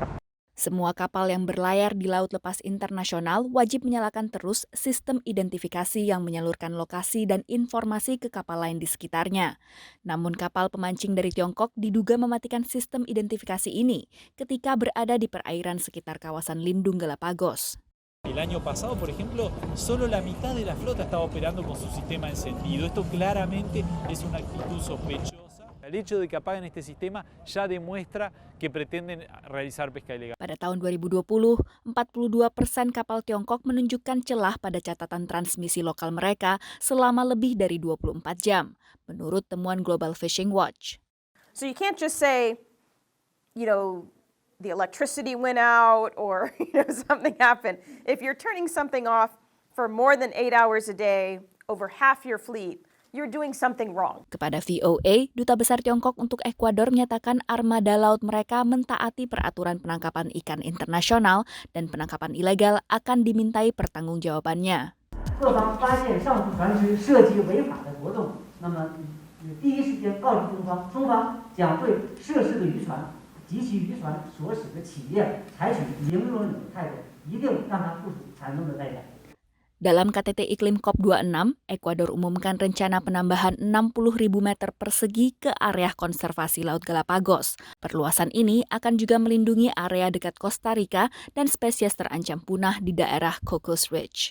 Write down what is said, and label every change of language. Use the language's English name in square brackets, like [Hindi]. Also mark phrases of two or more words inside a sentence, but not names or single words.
[Indonesian] Semua kapal yang berlayar di laut lepas internasional wajib menyalakan terus sistem identifikasi yang menyalurkan lokasi dan informasi ke kapal lain di sekitarnya. Namun kapal pemancing dari Tiongkok diduga mematikan sistem identifikasi ini ketika berada di perairan sekitar kawasan lindung Galapagos. [Spanish] El año pasado, por ejemplo, solo la mitad de la flota estaba operando con su sistema encendido. Esto claramente es una actitud sospechosa. El hecho de que apaguen este sistema ya demuestra que pretenden realizar pesca ilegal. [Indonesian] Pada tahun 2020, 42% kapal Tiongkok menunjukkan celah pada catatan transmisi lokal mereka selama lebih dari 24 jam, menurut temuan Global Fishing Watch. [English] So you can't just say, the electricity went out or something happened. If you're turning something off for more than 8 hours a day over half your fleet, you're doing something wrong. [Indonesian] Kepada VOA, Duta Besar Tiongkok untuk Ekuador menyatakan armada laut mereka mentaati peraturan penangkapan ikan internasional dan penangkapan ilegal akan dimintai pertanggungjawabannya. [Chinese] 第一时间告知中方，中方将对涉事的渔船及其渔船所属的企业采取零容忍的态度，一定让它付出惨重的代价。 [Indonesian] Dalam KTT Iklim COP26, Ekuador umumkan rencana penambahan 60.000 meter persegi ke area konservasi Laut Galapagos. Perluasan ini akan juga melindungi area dekat Costa Rica dan spesies terancam punah di daerah Cocos Ridge.